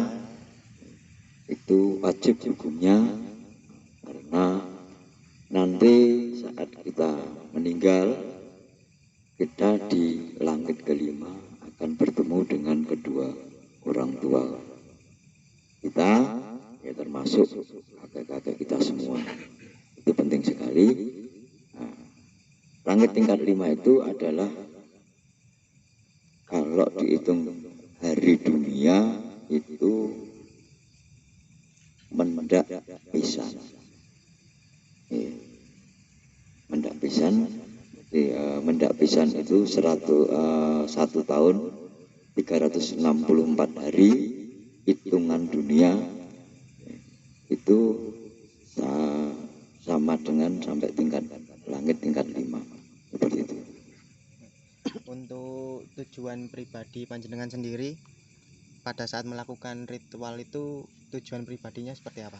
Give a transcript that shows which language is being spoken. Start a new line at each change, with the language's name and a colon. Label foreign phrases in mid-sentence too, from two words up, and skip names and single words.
Indonesian: Itu wajib hukumnya, karena nanti saat kita meninggal, kita di langit kelima akan bertemu dengan kedua orang tua kita, ya termasuk kakek-kakek kita semua. Itu penting sekali. Nah, langit tingkat 5 itu adalah kalau dihitung hari dunia itu
Balinese: mendak pisan. Mendak pisan. Mendak pisan
Indonesian: itu 1 tahun 364 hari hitungan dunia itu sama dengan sampai tingkat langit tingkat 5, seperti itu. Untuk tujuan pribadi panjenengan sendiri pada saat melakukan ritual itu, tujuan pribadinya seperti apa?